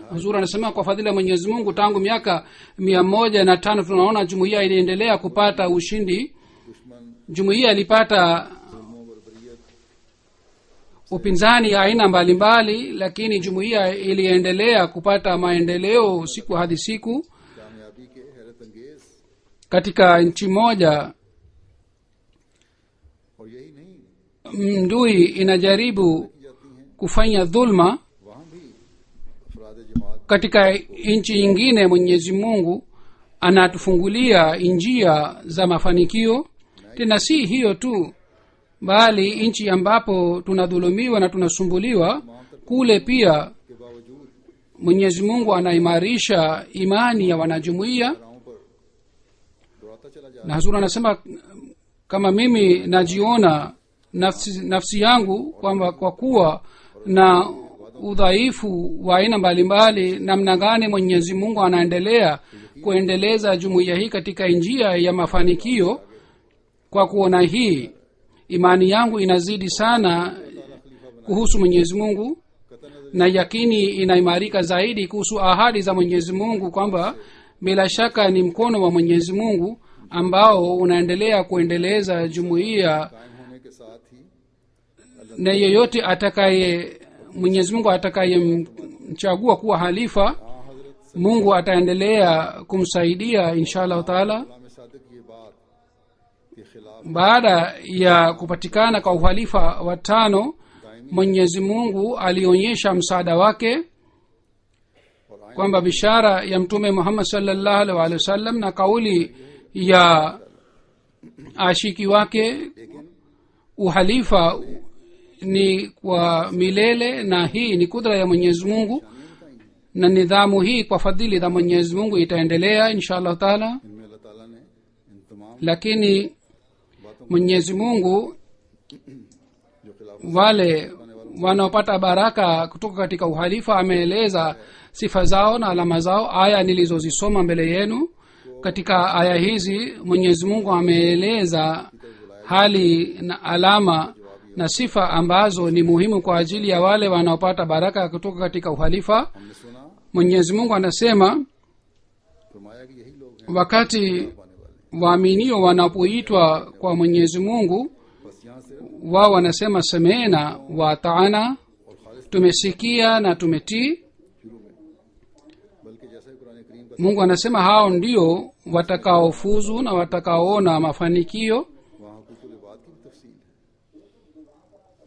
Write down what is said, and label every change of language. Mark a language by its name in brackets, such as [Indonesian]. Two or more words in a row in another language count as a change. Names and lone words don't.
[Swahili] Huzuri anasema kwa fadhila ya Mwenyezi Mungu tangu miaka 105 tunaona jumuiya iliendelea kupata ushindi. Jumuiya ilipata upinzani ya aina mbalimbali, lakini jumuiya iliendelea kupata maendeleo siku hadi siku. [Urdu] کامیابی کے حیرت انگیز [Swahili] Katika nchi moja [Urdu] اور یہی نہیں [Swahili] ndui inajaribu kufanya dhulma, [Urdu] وہاں بھی افراد جماعت [Swahili] katika nchi nyingine Mwenyezi Mungu anatufungulia njia za mafanikio. Tena si hiyo tu, bali nchi ambapo tunadhulumiwa na tunasumbuliwa, kule pia [Urdu] کے باوجود [Swahili] Mwenyezi Mungu anaimarisha imani ya wanajumuiya. [Urdu] راہوں پر دوڑاتا چلا جا [Swahili] Na Hazura anasema kama mimi najiona nafsi yangu kwamba kwa kuwa na udhaifu wa aina mbalimbali, namna gani Mwenyezi Mungu anaendelea kuendeleza jumuiya hii katika njia ya mafanikio. Kwa kuona hii, imani yangu inazidi sana kuhusu Mwenyezi Mungu, na yakini inaimarika zaidi kuhusu ahadi za Mwenyezi Mungu kwamba bila shaka ni mkono wa Mwenyezi Mungu ambao unaendelea kuendeleza jumuiya, [Urdu] قائم ہونے کے ساتھ ہی [Swahili] na yeyote Mwenyezi Mungu atakayemchagua kuwa halifa, Mungu ataendelea kumsaidia [Arabic] إن شاء الله تعالى. [Urdu] امام صادق یہ بات کے خلاف [Swahili] Baada ya kupatikana kwa uhalifa wa 5, Mwenyezi Mungu alionyesha msaada wake kwamba bishara ya Mtume Muhammad [Arabic] صلى الله عليه وسلم [Swahili] na kauli ya ashiki wake, uhalifa ni kwa milele, na hii ni kudra ya Mwenyezi Mungu, na nidhamu hii kwa fadhili za Mwenyezi Mungu itaendelea [Arabic] إن شاء الله تعالى. [Urdu] ان میں اللہ تعالیٰ نے ان تمام [Swahili] Lakini Mwenyezi Mungu [Urdu] جو خلاف [Swahili] wale wanaopata baraka kutoka katika uhalifa ameeleza sifa zao na alama zao. Aya nilizozisoma mbele yenu, katika aya hizi Mwenyezi Mungu ameeleza hali na alama na sifa ambazo ni muhimu kwa ajili ya wale wanaopata baraka kutoka katika uhalifa. [Urdu] ہم نے سنا [Swahili] Mwenyezi Mungu anasema [Urdu] فرمایا کہ یہی لوگ ہیں [Swahili] wakati [Urdu] پانے والے, [Swahili] waaminio wanapoitwa kwa Mwenyezi Mungu, [Urdu] بس یہاں سے [Swahili] wao wanasema [Arabic] سمعنا و أطعنا, [Swahili] tumesikia na tumetii. [Urdu] شروع میں، بلکہ جیسا کہ قرآن کریم کا [Swahili] Mungu anasema hao ndio watakaofuzu na watakaoona mafanikio. [Urdu] وہاں حقوق العباد کی بھی تفصیل ہے.